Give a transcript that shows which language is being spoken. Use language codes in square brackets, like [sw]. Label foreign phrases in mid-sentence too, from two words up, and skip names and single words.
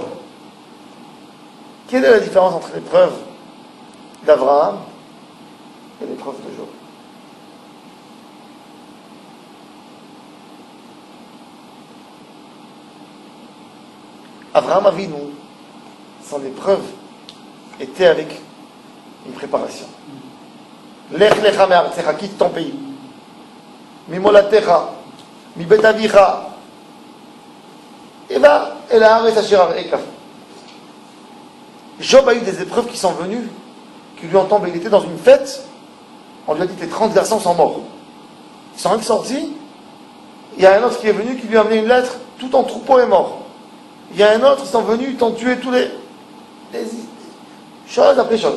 [fr] Quelle est la différence entre l'épreuve d'Abraham et l'épreuve de Job? Abraham Avinu, son épreuve était avec une préparation. [he] לך לך מארצך, [fr] quitte ton pays. [he] ממולדתך מבית אביך, [fr] et va [he] אל הארץ אשר אראך. [fr] Job a eu des épreuves qui sont venues, qui lui ont tombé. Il était dans une fête, on lui a dit tes 30 garçons sont morts. Ils sont sortis, il y a un autre qui est venu, qui lui a amené une lettre, tout ton troupeau est mort. Il y a un autre, ils sont venus, ils t'ont tué tous les choses après chose.